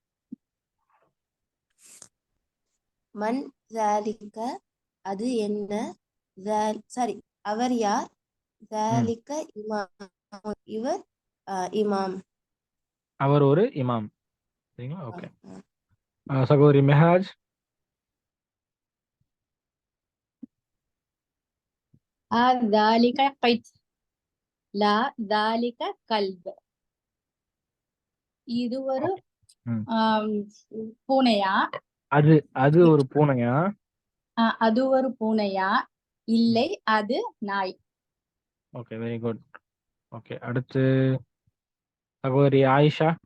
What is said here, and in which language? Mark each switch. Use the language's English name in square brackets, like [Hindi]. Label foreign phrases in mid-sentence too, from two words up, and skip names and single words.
[Arabic] من ذلك, [Tamil] அது என்ன? சாரி, அவர் யார்? [Arabic] ذلك إمام, [Tamil] இவர் இமாம். அவர் ஒரு இமாம். சரிங்களா? ஓகே. சகோதரி மெஹராஜ். [Arabic] ذلك قط لا ذلك كلب. [Tamil] இது ஒரு ம். பூனையா? அது ஒரு பூனையா? அது ஒரு பூனையா? இல்லை, அது நாய். ஓகே, [English] very good. [Tamil] ஓகே. அடுத்து சகோதரி ஆயிஷா.